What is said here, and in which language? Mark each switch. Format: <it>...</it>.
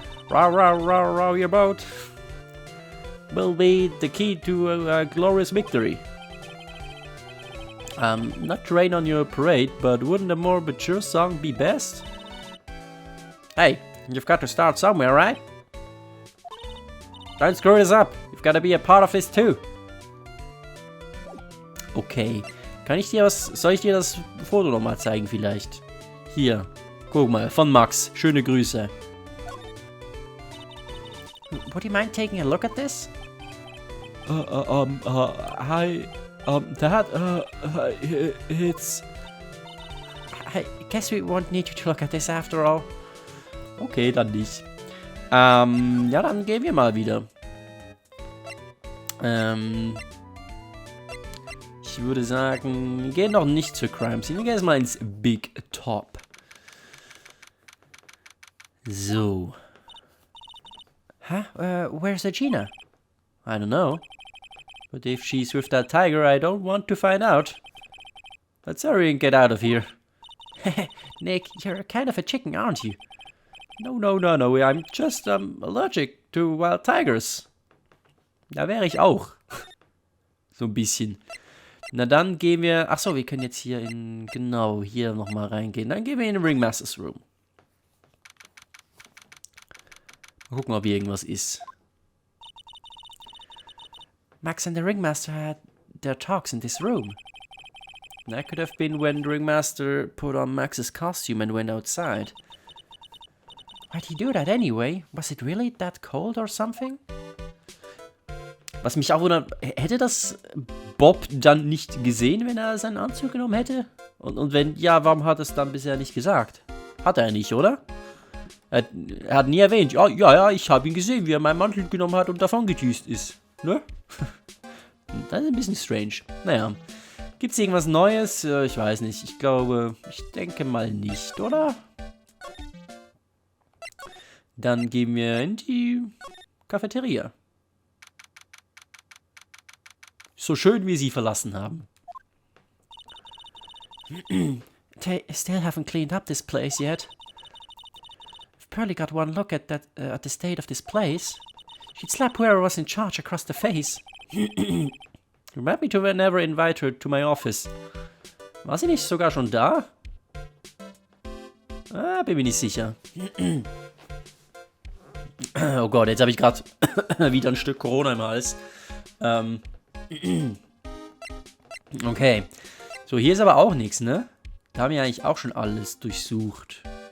<en>Row your boat. Will be the key to a glorious victory. Not to rain on your parade, but wouldn't a more mature song be best? Hey, you've got to start somewhere, right? Don't screw this up. You've got to be a part of this too. Okay.</en> <de>Soll ich dir das Foto nochmal zeigen vielleicht? Hier. Guck mal, von Max. Schöne Grüße.</de> <en>Would you mind taking a look at this? Hi, Dad, it's... I guess we won't need you to look at this after all.</en> <de>Okay, dann nicht. Ja, dann gehen wir mal wieder. Ich würde sagen, wir gehen noch nicht zur Crime Scene. Wir gehen jetzt mal ins Big Top.</de> <en>So. Huh? Where's Regina? I don't know. But if she's with that tiger, I don't want to find out. Let's hurry and get out of here. Nick, you're kind of a chicken, aren't you? No. I'm just allergic to wild tigers.</en> <de>Da wäre ich auch. So ein bisschen. Na dann gehen wir... Achso, wir können jetzt hier in... Genau, hier nochmal reingehen. Dann gehen wir in den Ringmaster's Room. Mal gucken, ob hier irgendwas ist.</de> <en>Max and the Ringmaster had their talks in this room. That could have been when the Ringmaster put on Max's costume and went outside. Why'd he do that anyway? Was it really that cold or something?</en> <de>Was mich auch wundert, hätte das Bob dann nicht gesehen, wenn er seinen Anzug genommen hätte? Und wenn ja, warum hat er es dann bisher nicht gesagt? Hat er nicht, oder? Er hat nie erwähnt, ja, ich habe ihn gesehen, wie er meinen Mantel genommen hat und davon gedüst ist. Ne? Das ist ein bisschen strange. Naja, gibt's irgendwas Neues? Ich weiß nicht. Ich denke mal nicht, oder? Dann gehen wir in die Cafeteria. So schön, wie sie verlassen haben.</de> <en>They still haven't cleaned up this place yet. I've barely got one look at the state of this place. She'd slap whoever was in charge across the face. Remind me to never invite her to my office.</en> <de>War sie nicht sogar schon da? Bin mir nicht sicher. Oh Gott, jetzt habe ich gerade wieder ein Stück Corona im Hals. Okay. So, hier ist aber auch nichts, ne? Da haben wir eigentlich auch schon alles durchsucht.</de>